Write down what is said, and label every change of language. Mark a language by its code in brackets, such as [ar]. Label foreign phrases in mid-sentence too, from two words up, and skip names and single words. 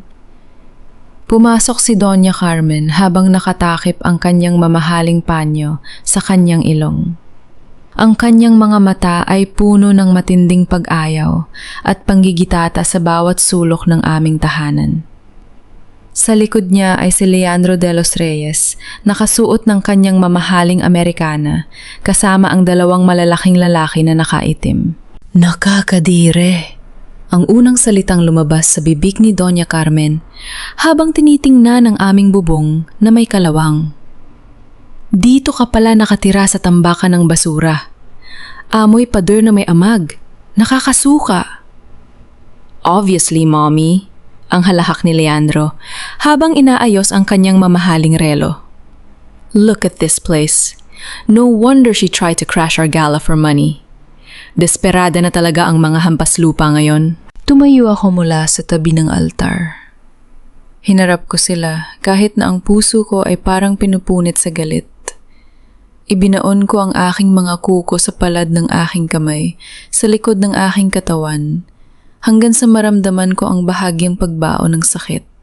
[tl] Pumasok si Doña Carmen habang nakatakip ang kanyang mamahaling panyo sa kanyang ilong. Ang kanyang mga mata ay puno ng matinding pag-ayaw at panggigitata sa bawat sulok ng aming tahanan. Sa likod niya ay si Leandro de los Reyes, nakasuot ng kanyang mamahaling Amerikana, kasama ang 2 malalaking lalaki na nakaitim. Nakakadire! Ang unang salitang lumabas sa bibig ni Doña Carmen habang tinitingnan ang aming bubong na may kalawang. Dito ka pala nakatira sa tambakan ng basura. Amoy pader na may amag. Nakakasuka. [en] Obviously, Mommy. [tl] Ang halahak ni Leandro habang inaayos ang kanyang mamahaling relo. [en] Look at this place. No wonder she tried to crash our gala for money. [tl] Desperada na talaga ang mga hampas lupa ngayon. Tumayo ako mula sa tabi ng altar. Hinarap ko sila kahit na ang puso ko ay parang pinupunit sa galit. Ibinaon ko ang aking mga kuko sa palad ng aking kamay, sa likod ng aking katawan, hanggang sa maramdaman ko ang bahagyang pagbao ng sakit.